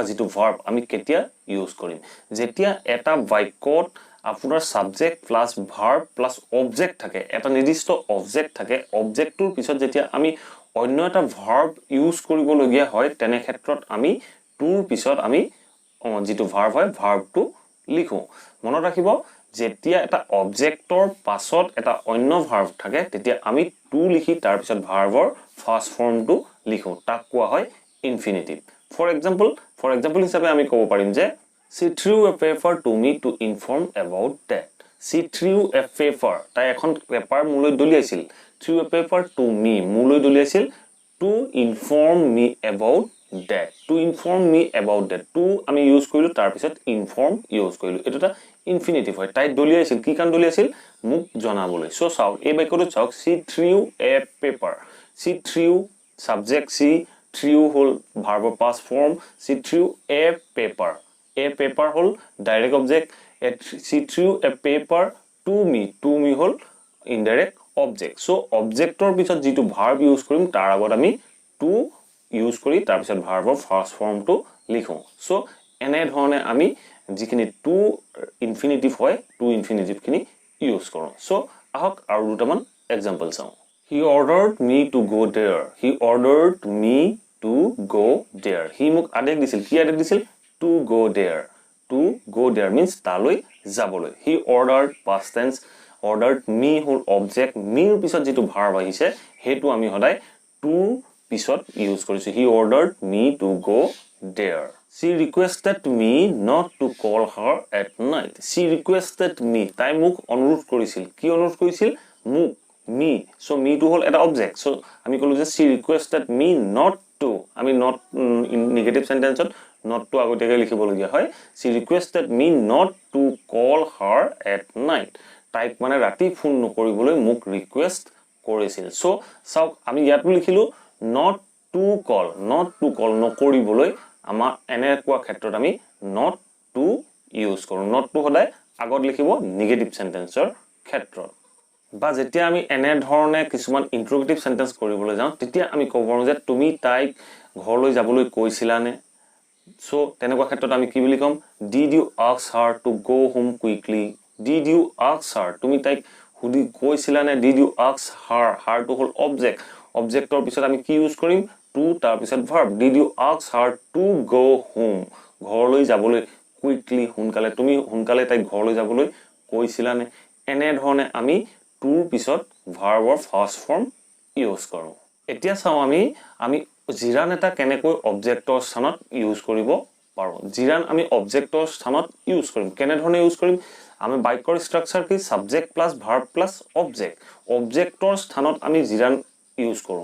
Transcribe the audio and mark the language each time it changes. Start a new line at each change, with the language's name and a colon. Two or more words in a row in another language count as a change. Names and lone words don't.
Assamese: যেটো ভাৰ্ব আমি কেতিয়া ইউজ কৰিম যেতিয়া এটা বাক্যত আপোনাৰ
English: subject plus verb plus object
Assamese: থাকে এটা নিৰ্দিষ্ট অবজেক্ট থাকে অবজেক্টটোৰ পিছত যেতিয়া আমি অন্য এটা
English: verb use
Assamese: কৰিবলগীয়া হয় তেনে ক্ষেত্ৰত আমি টুৰ পিছত আমি যেটো ভাৰ্ব হয় ভাৰ্বটো লিখো মনত ৰাখিব যেতিয়া এটা অবজেক্টৰ পাছত এটা অন্য ভাৰ্ব থাকে তেতিয়া আমি টু লিখি তাৰ পিছত ভাৰ্বৰ
English: first form
Assamese: লিখো তাক কোৱা হয়
English: infinitive for example
Assamese: হিচাপে আমি ক'ব পাৰিম যে
English: she threw a paper
Assamese: to me to inform about that she threw a paper তাই এখন পেপাৰ মুলৈ দলিয়াইছিল
English: threw a paper to me
Assamese: মুলৈ দলিয়াইছিল
English: to inform me about that
Assamese: to আমি ইউজ কৰিলো তাৰ পিছত
English: inform use
Assamese: কৰিলো এটোটা ইনফিনিটিভ হয় তাই দলিয়াইছিল কি কান দলিয়াইছিল মুক জনাবলৈ সো চাও এই বাক্যটো চাওক
English: she threw a paper she threw subject she
Assamese: threw হল
English: verb past form she threw a paper
Assamese: হল
English: direct object she threw a paper to me
Assamese: হল
English: indirect object so
Assamese: objector পিছত যেটো
English: verb use
Assamese: কৰিম তাৰ আগত আমি to ইউজ কৰি তাৰ পিছত ভাৰ্বৰ
English: first form
Assamese: লিখো সো এনে ধৰণে আমি যিখিনি
English: to infinitive
Assamese: হয়
English: to infinitive
Assamese: খিনি ইউজ কৰো সো আহক আৰু দুটামান এক্সাম্পল চাও
English: he ordered me to go there he
Assamese: মোক আদেশ দিছিল কি আদেশ দিছিল
English: to go there means
Assamese: তালৈ যাবলৈ
English: he ordered past tense ordered me
Assamese: হল object me ৰ পিছত যেটো ভাৰ্ব আহিছে হেতু আমি সদায় to পিছত ইউজ কৰিছো
English: he ordered me to go there she requested me not to call her at night she requested me
Assamese: তাই মোক অনুৰোধ কৰিছিল কি অনুৰোধ কৰিছিল মোক
English: me so me to
Assamese: হল এটা object so আমি কলো যে
English: she requested me not to আমি not in negative sentence not to
Assamese: আগতেকে লিখিব লগিয়া হয়
English: she requested me not to call her at night
Assamese: তাইক মানে ৰাতি ফোন নকৰিবলৈ মোক ৰিকুৱেষ্ট কৰিছিল so চাওক আমি ইয়াতো লিখিলো
English: not to
Assamese: call নকৰিবলৈ আমাৰ এনে কোৱা ক্ষেত্ৰত আমি
English: not to
Assamese: ইউজ কৰো
English: not to
Assamese: সদায় আগত লিখিব
English: negative sentences
Assamese: ক্ষেত্ৰত বা যেতিয়া আমি এনে ধৰণে কিছুমান
English: interrogative sentence
Assamese: কৰিবলৈ যাওঁ তেতিয়া আমি ক'ব পাৰো যে তুমি তাইক ঘৰলৈ যাবলৈ কৈছিলানে সো তেনেকুৱা ক্ষেত্ৰত আমি কি বুলি কম
English: did you ask her to go home quickly
Assamese: তুমি তাইক হুদি কৈছিলানে
English: did you ask her to
Assamese: হল অবজেক্টৰ পিছত আমি কি ইউজ কৰিম to তাৰ পিছত verb
English: did you ask her to go home
Assamese: ঘৰলৈ যাবলৈ quickly হুনকালে তুমি হুনকালে তাই ঘৰলৈ যাবলৈ কৈছিলানে এনে ধৰণে আমি to পিছত ভাৰ্বৰ
English: first form use
Assamese: কৰো এতিয়া চাও আমি জিৰান এটা কেনেকৈ অবজেক্টৰ স্থানত ইউজ কৰিব পাৰো জিৰান আমি অবজেক্টৰ স্থানত ইউজ কৰিম কেনে ধৰণে ইউজ কৰিম আমি বাক্যৰ স্ট্ৰাকচাৰ কি
English: subject plus verb plus object
Assamese: স্থানত আমি জিৰান ইউজ কৰো